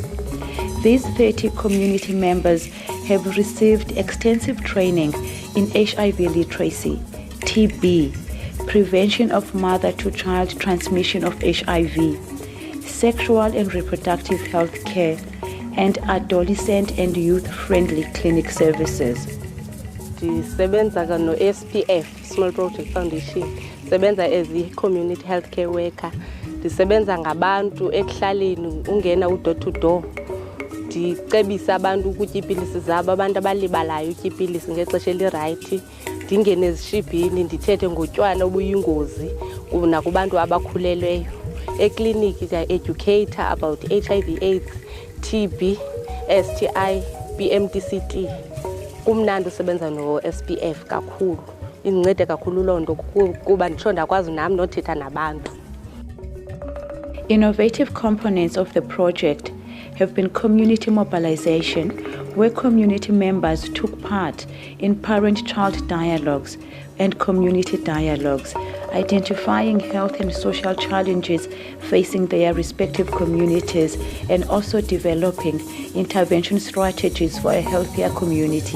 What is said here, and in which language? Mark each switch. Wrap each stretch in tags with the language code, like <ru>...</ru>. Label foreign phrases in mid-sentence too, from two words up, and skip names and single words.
<en>These 30 community members have received extensive training in HIV literacy, TB, prevention of mother-to-child transmission of HIV, sexual and reproductive health care, and adolescent and youth-friendly clinic services.</en> <xh>Ndisebenza no SPF, Small Project Foundation. Ndisebenza</xh> <en>as a community healthcare worker.</en> <xh>Ndisebenza ngabantu ekuhlaleni ungena</xh> <en>door to door.</en> <xh>Ndicebisa abantu ukutya iipilisi zabo, abantu abalibalayo utya iipilisi ngexesha elirayithi. Ndingene ezishibhini ndithethe ngotywala obuyingozi nakubantu abakhulelweyo.</xh> <en>Ekliniki educator about HIV/AIDS, TB, STI, PMDCT.</en> <xh>Kumnandi usebenza no SPF kakhulu. Indincede kakhulu loo nto kuba nditsho ndakwazi nami nothetha nabantu.</xh> <en>Innovative components of the project have been community mobilization, where community members took part in parent-child dialogues and community dialogues, identifying health and social challenges facing their respective communities, and also developing intervention strategies for a healthier community.</en>